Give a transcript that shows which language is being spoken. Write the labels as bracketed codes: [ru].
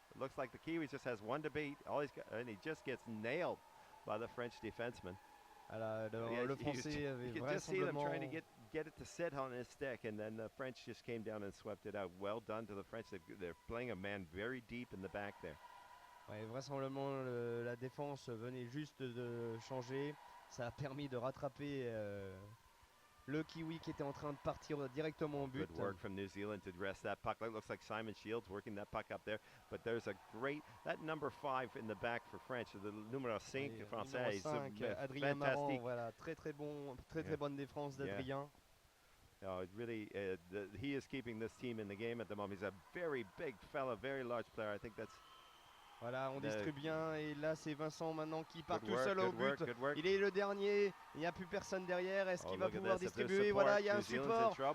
[en] It looks like the Kiwis just has one to beat. And he just gets nailed by the French defenseman. [fr] Le Français avait [en] you could just see them [fr] vraisemblablement [en] trying to get it to sit on his stick, and then the French just came down and swept it out. Well done to the French. They're playing a man very deep in the back there. [fr] Ouais, vraisemblablement la défense venait juste de changer. Ça a permis de rattraper le Kiwi qui était en train de partir directement au but. [en] Good work from New Zealand to dress that puck. It looks like Simon Shields working that puck up there. But there's a that number 5 in the back for French, the [fr] numéro 5 français. Numéro 5, Adrien Marant, voilà, très bonne défense d'Adrien. [en] It really, he is keeping this team in the game at the moment. He's a very big fella, very large player. I think that's. [fr] Voilà, on distribue bien et là c'est Vincent maintenant qui part tout seul au but. Il est le dernier, il n'y a plus personne derrière. Est-ce qu'il va pouvoir distribuer? Voilà, il y a un support.